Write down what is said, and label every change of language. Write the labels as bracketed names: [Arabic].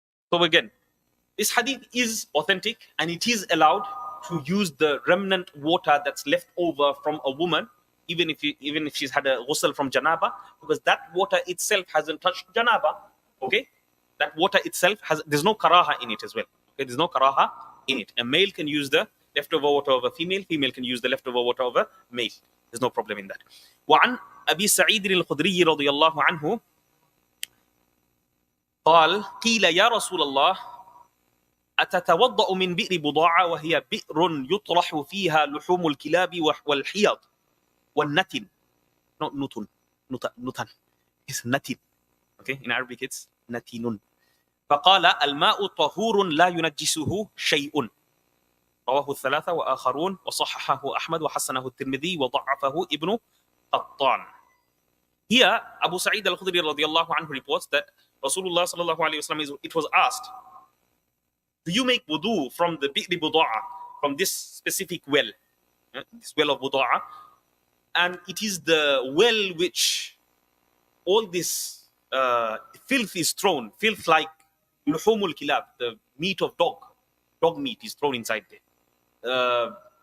[English] So again, this hadith is authentic and it is allowed to use the remnant water that's left over from a woman, even if she's had a ghusl from janaba, because that water itself hasn't touched janaba. Okay, that water itself there's no karaha in it as well. Okay, there's no karaha in it. A male can use the leftover water of a female. Female can use the leftover water of a male. There's no problem in that. [Arabic] وعن أبي سعيد الخدري رضي الله عنه قال قيل يا رسول الله أتتوضأ من بئر بضاعة وهي بئر يطرح فيها لحوم الكلاب والحيض والنتن. [English] Not nutun. Nutan. It's natin. Okay, in Arabic it's natinun. [Arabic] فقال الماء طهور لا ينجسه شيء. رواه الثلاثة وآخرون وصححه أحمد وحسنه الترمذي وضعفه ابن قطان. [English] Here, Abu Sa'id al-Khudri radiyallahu anhu reports that Rasulullah sallallahu alayhi wasallam, it was asked, do you make wudu from the bi'ri buda'a, from this specific well, this well of buda'a? And it is the well which all this filth is thrown, filth like luhumul kilab, the meat of dog meat is thrown inside there.